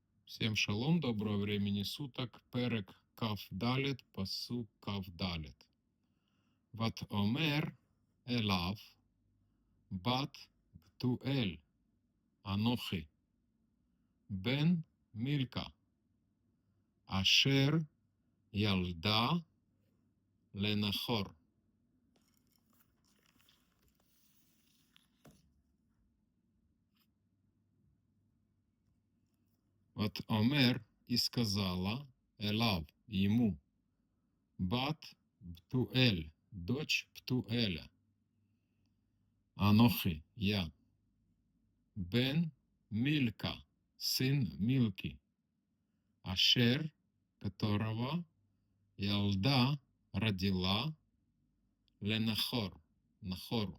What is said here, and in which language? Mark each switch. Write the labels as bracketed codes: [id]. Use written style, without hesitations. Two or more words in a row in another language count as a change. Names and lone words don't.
[ru] Всем шалом, доброго времени суток. [he] פרק קכ״ד, פסוק קכ״ד. ותאמר אליו, בת בתואל, אנוכי, בן מילכה, אשר ילדה לנחור. ותאמר, [ru] и сказала, элав, ему, [he] בת בתואל, [ru] дочь Птуэля, Анохи, я, [he] בן מלכה, [ru] сын Милки, Ашер, которого Ялда родила Ленахор, Нахору.